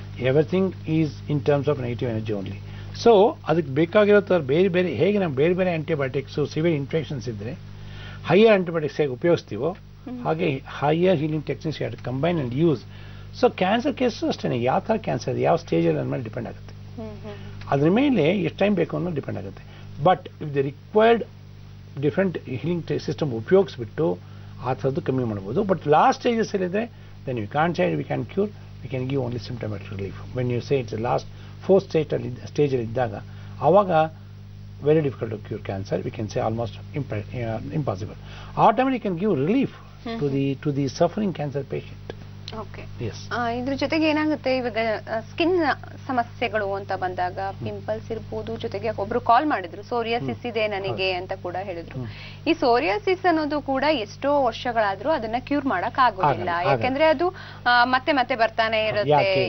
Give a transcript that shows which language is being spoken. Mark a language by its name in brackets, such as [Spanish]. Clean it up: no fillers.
[English] Everything is in terms of negative energy only. [Kannada] So ಅದಕ್ಕೆ ಬೇಕಾಗಿರೋ ಥರ ಬೇರೆ ಹೇಗೆ ನಾವು ಬೇರೆ ಆಂಟಿಬಯೋಟಿಕ್ಸು ಸಿವಿಯರ್ ಇನ್ಫೆಕ್ಷನ್ಸ್ ಇದ್ದರೆ ಹೈಯರ್ ಆಂಟಿಬಯೋಟಿಕ್ಸ್ ಹೇಗೆ ಉಪಯೋಗಿಸ್ತೀವೋ ಹಾಗೆ higher healing techniques [English] Had combine and use. [Kannada] So cancer case ಅಷ್ಟೇ, ಯಾವ ಥರ ಕ್ಯಾನ್ಸರ್ ಇದೆ, ಯಾವ ಸ್ಟೇಜಲ್ಲಿ ಅಂದಮೇಲೆ ಡಿಪೆಂಡ್ ಆಗುತ್ತೆ. ಅದ್ರ ಮೇಲೆ ಎಷ್ಟು ಟೈಮ್ ಬೇಕು ಅನ್ನೋದು ಡಿಪೆಂಡ್ ಆಗುತ್ತೆ. [English] but if the required different healing system [Kannada] ಉಪಯೋಗಿಸ್ಬಿಟ್ಟು ಆ ಥರದ್ದು ಕಮ್ಮಿ ಮಾಡ್ಬೋದು. But last ಸ್ಟೇಜಸ್ಸಲ್ಲಿದೆ [English] then you can't say we can cure, we can give only symptomatic relief. When you say it's the last 4th stage [Kannada] ಇದ್ದಾಗ ಆವಾಗ [English] very difficult to cure cancer, we can say almost impossible. [Kannada] ಆ ಟೈಮಲ್ಲಿ [English] you can give relief to the suffering cancer patient. Okay. Yes. [Kannada] ಇದ್ರ ಜೊತೆಗೆ ಏನಾಗುತ್ತೆ, ಇವಾಗ skin ಸಮಸ್ಯೆಗಳು ಅಂತ ಬಂದಾಗ ಪಿಂಪಲ್ಸ್ ಇರ್ಬೋದು, ಜೊತೆಗೆ ಒಬ್ರು ಕಾಲ್ ಮಾಡಿದ್ರು ಸೋರಿಯಾಸಿಸ್ ಇದೆ ನನಗೆ ಅಂತ ಕೂಡ ಹೇಳಿದ್ರು. ಈ ಸೋರಿಯಾಸಿಸ್ ಅನ್ನೋದು ಕೂಡ ಎಷ್ಟೋ ವರ್ಷಗಳಾದ್ರೂ ಅದನ್ನ ಕ್ಯೂರ್ ಮಾಡಕ್ ಆಗೋದಿಲ್ಲ, ಯಾಕಂದ್ರೆ ಅದು ಮತ್ತೆ ಮತ್ತೆ ಬರ್ತಾನೆ ಇರುತ್ತೆ.